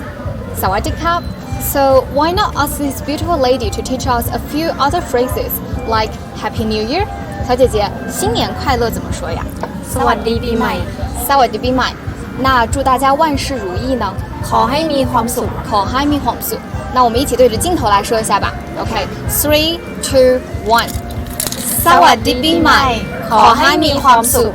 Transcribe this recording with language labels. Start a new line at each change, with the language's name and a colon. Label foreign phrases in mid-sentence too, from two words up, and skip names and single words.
Thai: สวัสดีครับ.
English: So why not ask this beautiful lady to teach us a few other phrases like Happy New Year?
Chinese: 小姐姐，新年快乐怎么说呀？
Thai: สวัสดีปีใหม่ สวัสดีปีใหม่。
Chinese: 那祝大家万事如意呢？
Thai: ขอให้มีความสุข ขอให้มีความสุข。
Chinese: 那我们一起对着镜头来说一下吧。OK, 3, 2, 1。
Thai: สวัสดีปีใหม่ขอให้มีความสุข